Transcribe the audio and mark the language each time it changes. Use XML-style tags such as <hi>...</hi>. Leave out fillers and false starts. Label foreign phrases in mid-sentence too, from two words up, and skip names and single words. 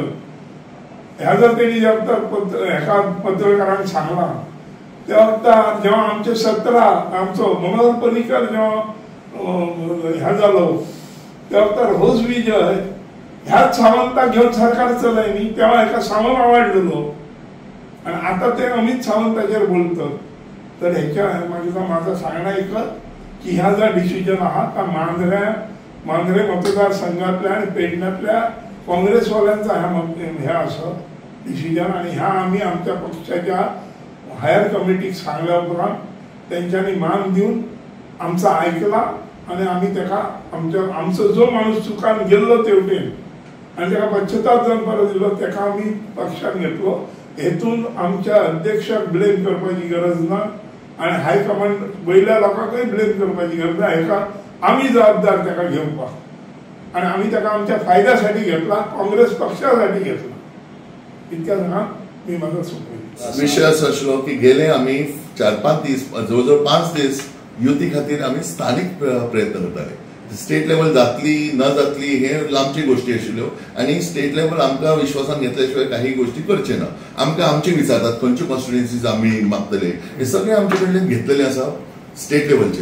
<mr>ह्या जर त्यांनी एका पत्रकारांक सांगला तेव्हा जेव्हा आमचे 17 आमचो मनोहर पर्रीकर जेव्हा ह्या जालो तेव्हा रोज विजय ह्याच सावंताक घेऊन सरकार चलयनी तेव्हा एका सावंत आवडलेलो आणि आता ते अमित सावंताचेर बोलतात. तर ह्याच्या माझं सांगणं एकच की ह्या जो डिसिजन आहात का मांद्रे मतदारसंघातल्या आणि पेडण्यातल्या काँग्रेसवाल्यांचा ह्या असं डिसिजन. आणि ह्या आम्ही आमच्या पक्षाच्या हायर कमिटीक सांगल्या उपरांत त्यांच्यानी मान दिवन आमचा ऐकला आणि आम्ही त्याला आमचो जो माणूस चुकान गेल्लो तेवटेन आणि त्याला पश्चाताप जावन परत दिलो त्याका आम्ही पक्षान घेतलो.</mr> <kok>हेतून आमच्या अध्यक्षाक ब्लेम करपाची गरज ना आणि हायकमांड वयल्या लोकांकय ब्लेम करपाची गरज ना.</kok> <mr>हेका आम्ही जबाबदार त्याला घेवपाक आणि आम्ही त्याला आमच्या फायद्यासाठी घेतला, काँग्रेस पक्षासाठी घेतला.</mr> <kok>इतक्या सांगा मी माझा सोपयलो. विषय असो आशिल्लो की गेले आम्ही 4-5 दीस जवळजवळ 5 दीस युती खातीर आम्ही स्थानिक प्रयत्न करताले.</kok> <en>state level</en> <kok>जातली न जातली हे लांबची गोष्टी आशिल्ल्यो आणि</kok> <en>state level</en> <kok>आमकां विश्वासान घेतल्या शिवाय काही गोष्टी करचे ना. आमकां आमचे विचारतात खंयच्यो कॉन्स्टिट्युएन्सीज आमी मागतले हे सगळे आमचे कडल्यान घेतलेले आसा स्टेट लेवलचेर.</kok>